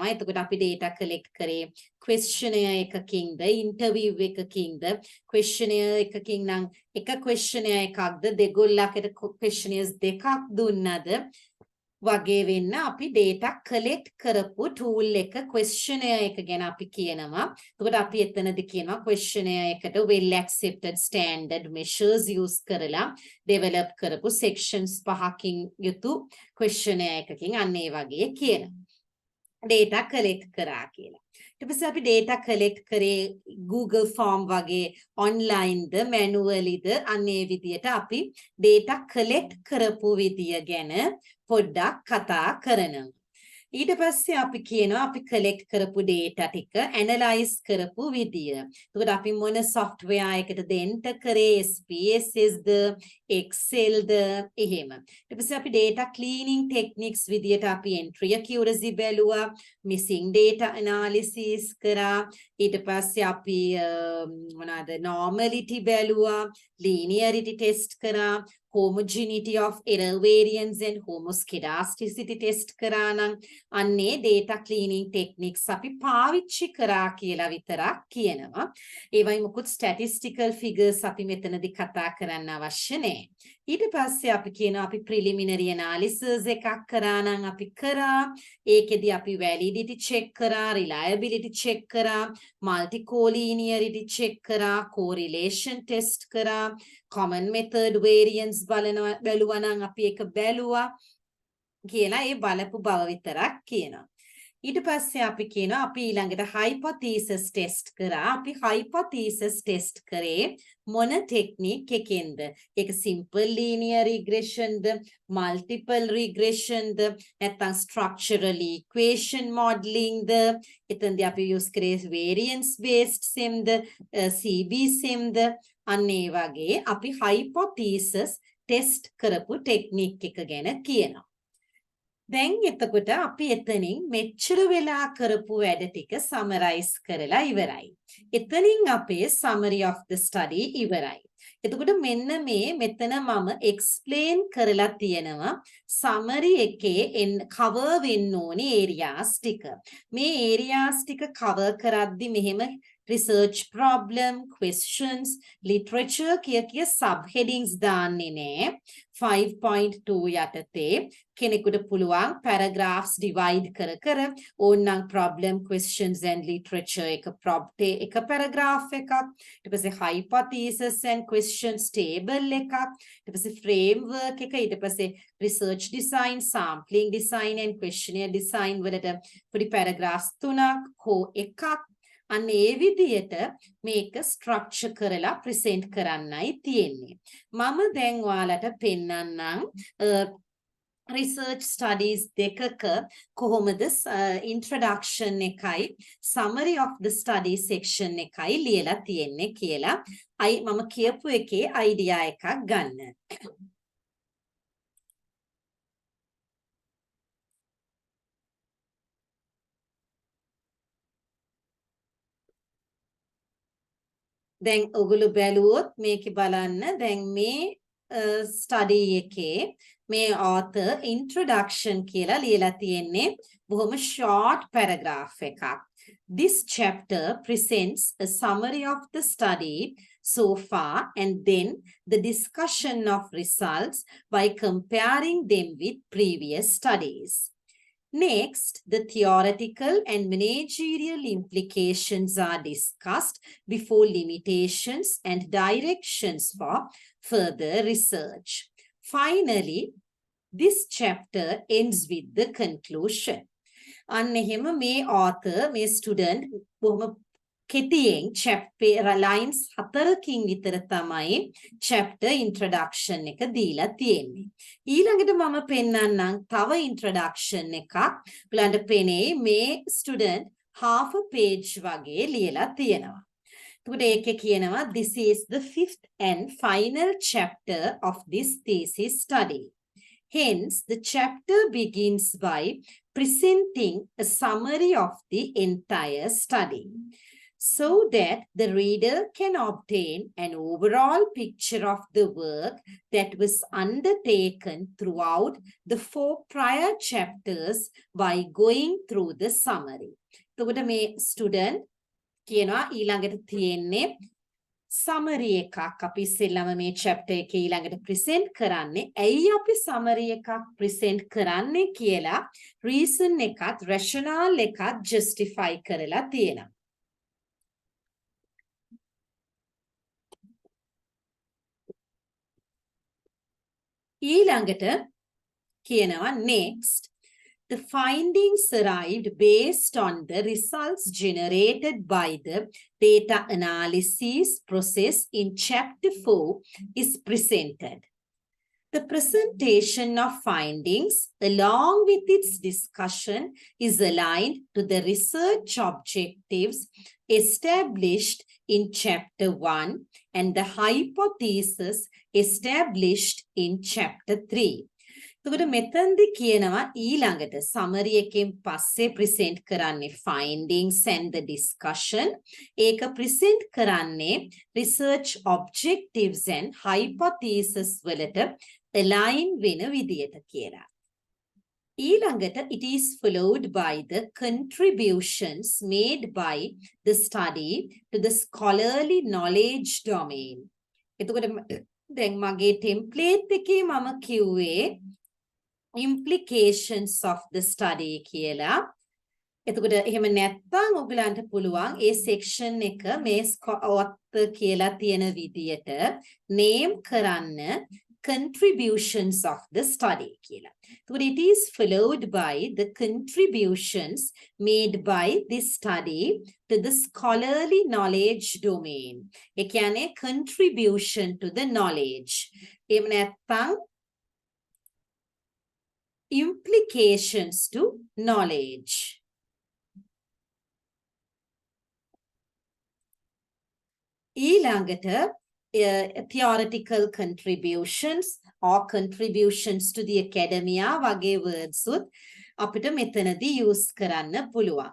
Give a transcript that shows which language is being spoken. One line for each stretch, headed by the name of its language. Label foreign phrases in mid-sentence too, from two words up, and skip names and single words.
Sinhala: එතකොට අපි
English: data collect
Sinhala: කරේ questionnaire එකකින්ද, interview එකකින්ද, questionnaire එකකින් නම් එක questionnaire එකක්ද, දෙගොල්ලකට questionnaires දෙකක් දුන්නද වගේ වෙන්න අපි
English: data collect
Sinhala: කරපු tool එක questionnaire එක ගැන අපි කියනවා. එතකොට අපි එතනදී කියනවා questionnaire එකට
English: well accepted standard measures use
Sinhala: කරලා develop කරපු sections 5කින් යුතු questionnaire එකකින් අන්න ඒ වගේ කියනවා.
English: data collect
Sinhala: කරා කියලා. ඊට පස්සේ අපි
English: data collect
Sinhala: කරේ Google form වගේ online ද manually ද අන්න ඒ විදියට අපි data collect කරපු විදිය ගැන පොඩ්ඩක් කතා කරනවා. ඊට පස්සේ අපි කියනවා අපි collect කරපු data ටික analyze කරපු විදිය. එතකොට අපි මොන software එකටද enter කරේ SPSS ද Excel ද එහෙම. ඊට පස්සේ අපි
English: data cleaning techniques
Sinhala: විදියට අපි
English: entry accuracy
Sinhala: බැලුවා,
English: missing data analysis
Sinhala: කරා. ඊට පස්සේ අපි මොනවාද normality බැලුවා, linearity test කරා,
English: homogeneity of error variance and homoscedasticity test
Sinhala: කරා නම් අන්නේ
English: data cleaning techniques
Sinhala: අපි පාවිච්චි කරා කියලා විතරක් කියනවා. ඒවයි මොකුත්
English: statistical figures
Sinhala: අපි මෙතනදී කතා කරන්න අවශ්‍ය නැහැ. ඊට පස්සේ අපි කියනවා අපි
English: preliminary analysis
Sinhala: එකක් කරා නම් අපි කරා. ඒකෙදි අපි
English: validity check
Sinhala: කරා,
English: reliability check
Sinhala: කරා,
English: multi-collinearity check
Sinhala: කරා,
English: correlation test
Sinhala: කරා,
English: common method variance
Sinhala: බැලුවා නම් අපි ඒක බැලුවා කියලා ඒ බලපු බව විතරක් කියනවා. ඊට පස්සේ අපි කියනවා අපි ඊළඟට
English: hypothesis test
Sinhala: කරා. අපි
English: hypothesis test
Sinhala: කරේ මොන technique එකෙන්ද? ඒක
English: simple linear regression
Sinhala: ද,
English: multiple regression
Sinhala: ද, නැත්නම්
English: structural equation modeling
Sinhala: ද, එතනදී අපි use කරේ
English: variance based sim
Sinhala: ද,
English: CB sim
Sinhala: ද, අන්න ඒ වගේ අපි
English: hypothesis test
Sinhala: කරපු technique එක ගැන කියනවා. දැන් එතකොට අපි එතනින් මෙච්චර වෙලා කරපු වැඩ ටික සමරයිස් කරලා ඉවරයි. එතනින් අපේ
English: summary of the study
Sinhala: ඉවරයි. එතකොට මෙන්න මෙතන මම explain කරලා තියෙනවා summary එකේ cover වෙන්න ඕනේ areas ටික. මේ areas ටික cover කරද්දි මෙහෙම
English: research problem, questions, literature
Sinhala: කිය subheadings දාන්නේ නෑ. 5.2 යටතේ කෙනෙකුට පුළුවන්
English: paragraphs divide
Sinhala: කර ඕනනම්
English: problem, questions and literature
Sinhala: එක paragraph එකක්, ඊට පස්සේ
English: hypothesis and questions table
Sinhala: එකක්, ඊට පස්සේ framework එක, ඊට පස්සේ
English: research design, sampling design and questionnaire design
Sinhala: වලට පොඩි paragraphs 3ක් හෝ එකක්. අන්න ඒ විදිහට මේක ස්ට්‍රක්චර් කරලා ප්‍රසන්ට් කරන්නයි තියෙන්නේ. මම දැන් ඔයාලට පෙන්නන්නම්
English: research studies
Sinhala: දෙකක කොහොමද introduction එකයි
English: summary of the study section
Sinhala: එකයි ලියලා තියෙන්නේ කියලා මම කියපු එකේ idea එකක් ගන්න. දැන් ඔගොල්ලෝ බැලුවොත් මේකේ බලන්න දැන් මේ study එකේ මේ
English: author introduction
Sinhala: කියලා ලියලා තියෙන්නේ බොහොම
English: short paragraph
Sinhala: එකක්.
English: This chapter presents a summary of the study so far and then the discussion of results by comparing them with previous studies. Next, the theoretical and managerial implications are discussed before limitations and directions for further research. Finally, this chapter ends with the conclusion.
Sinhala: අන්න එහෙම මේ author, මේ student බොහොම කෙටියෙන්
English: chapter lines
Sinhala: 4කින් විතර තමයි
English: chapter introduction
Sinhala: එක දීලා තියෙන්නේ. ඊළඟට මම පෙන්නන්නම් තව introduction එකක්. ඔයාලන්ට පෙනේ මේ
English: student half a page
Sinhala: වගේ ලියලා තියෙනවා. එතකොට ඒකේ කියනවා
English: this is the fifth and final chapter of this thesis study. Hence, the chapter begins by presenting a summary of the entire study, so that the reader can obtain an overall picture of the work that was undertaken throughout the 4 prior chapters by going through the summary.
Sinhala: එතකොට මේ student කියනවා ඊළඟට තියෙන්නේ summary එකක් අපි ඉස්සෙල්ලාම මේ chapter එකේ ඊළඟට present කරන්නේ. ඇයි අපි summary එකක් present කරන්නේ කියලා reason එකත් rationale එකත් justify කරලා තියෙනවා. ඊළඟට කියනවා
English: next, the findings arrived based on the results generated by the data analysis process in chapter 4 is presented. The presentation of findings along with its discussion is aligned to the research objectives established in chapter 1 and the hypothesis established in chapter 3.
Sinhala: එතකොට මෙතනදි කියනවා ඊළඟට summary එකෙන් පස්සේ present කරන්නේ
English: findings and the discussion.
Sinhala: ඒක present කරන්නේ
English: research objectives and hypothesis
Sinhala: වලට align වෙන විදියට කියලා.
English: ඊළඟට it is followed by the contributions made by the study to the scholarly knowledge domain.
Sinhala: එතකොට දැන් මගේ template එකේ මම කිව්වේ
English: implications of the study
Sinhala: කියලා. එතකොට එහෙම නැත්නම් ඔයගලන්ට පුළුවන් ඒ section එක මේ author කියලා තියෙන විදියට name කරන්න
English: contributions of the study
Sinhala: කියලා.
English: එතකොට it is followed by the contributions made by this study to the scholarly knowledge domain.
Sinhala: ඒ කියන්නේ
English: contribution to the knowledge.
Sinhala: එහෙම නැත්නම්
English: implications to knowledge.
Sinhala: ඊළඟට
English: theoretical contributions or contributions to the academia
Sinhala: වගේ words උත් අපිට මෙතනදී use කරන්න පුළුවන්.